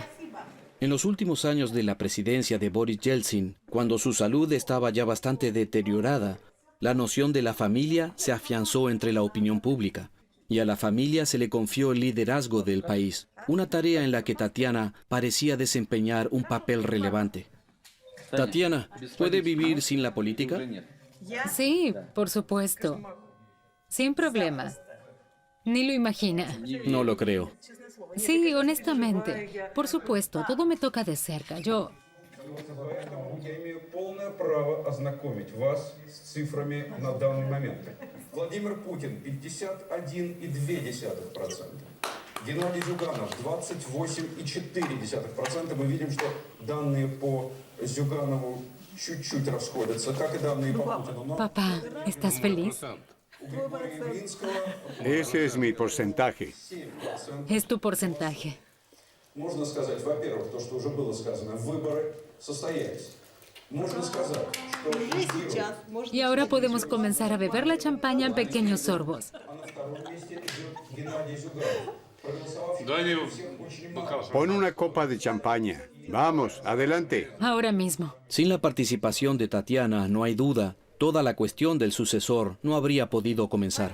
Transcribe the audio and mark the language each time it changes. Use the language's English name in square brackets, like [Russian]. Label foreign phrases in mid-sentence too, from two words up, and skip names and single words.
[Spanish] En los últimos años de la presidencia de Boris Yeltsin, cuando su salud estaba ya bastante deteriorada, la noción de la familia se afianzó entre la opinión pública, y a la familia se le confió el liderazgo del país, una tarea en la que Tatiana parecía desempeñar un papel relevante. Tatiana, ¿puede vivir sin la política? Sí, por supuesto. Sin problema. Ni lo imagina. No lo creo. Sí, honestamente. Por supuesto, todo me toca de cerca. Yo... [Russian] Я имею полное право ознакомить вас с цифрами на данный момент. Владимир Путин 51,2%. Геннадий Зюганов 28,4%. Мы видим, что данные по Зюганову чуть-чуть расходятся, как и данные по Путину. [Spanish] Papá, ¿estás feliz? Ese es mi porcentaje. Es tu porcentaje. [Russian] Можно сказать, во-первых, то, что уже было сказано, выборы состоялись. Можно сказать, что [Spanish] Y ahora podemos comenzar a beber la champaña en pequeños sorbos. Pon una copa de champaña. Vamos, adelante. Ahora mismo. Sin la participación de Tatiana, no hay duda, toda la cuestión del sucesor no habría podido comenzar.